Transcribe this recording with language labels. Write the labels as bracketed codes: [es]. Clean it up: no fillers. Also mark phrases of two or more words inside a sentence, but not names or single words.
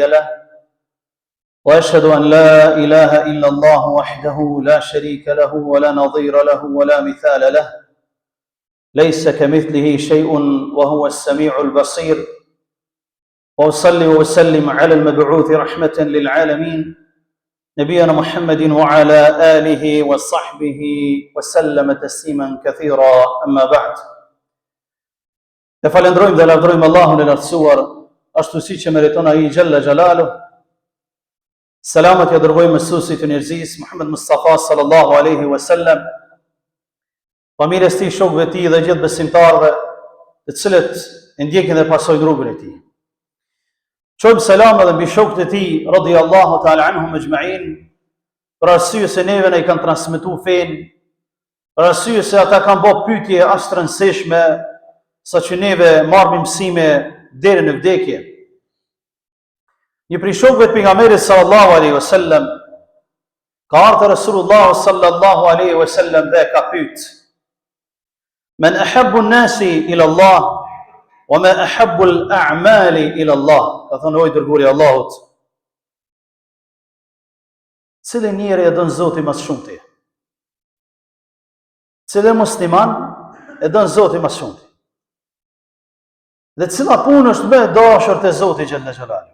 [ar] له وأشهد أن لا إله إلا الله وحده لا شريك له ولا نظير له ولا مثال له ليس كمثله شيء وهو السميع البصير وأصلي وأسلم على المبعوث رحمة للعالمين نبينا محمد وعلى آله وصحبه وسلم تسليما كثيرا أما بعد. [sq] E falendrojmë dhe lavdrojmë Allahun e lartësuar, ashtu siç e meriton ai [ar] جل جلاله. [sq] Selamat ja dërgojmë mësuesit e njerëzisë Muhammed Mustafa [ar] صلى الله عليه وسلم, [sq] familjes tij, shokëve të tij dhe gjithë besimtarëve të cilët e ndjekin dhe pasojnë rrugën e tij. Qojmë selam edhe mbi shokët e tij [ar] رضي الله تعالى عنهم أجمعين, [sq] për arsye se neve na i kanë transmetuar fen, për arsye se ata kanë bërë pyetje as të rëndësishme, sa që neve marrim mësime deri në vdekje. Një prej shokëve të pejgamberit [ar] صلى الله عليه وسلم [sq] ka ardhur Rasulullah [ar] صلى الله عليه وسلم [sq] dhe ka pyet: [ar] "من أحب الناس إلى الله وما أحب الأعمال إلى الله?" [sq] Ka thënë oj dërguari i Allahut, cilë njeri e don Zoti më shumë ti? Cilë musliman e don Zoti më shumë ti? Dhe cila punë është më e dashur te Zoti [ar] جل جلاله?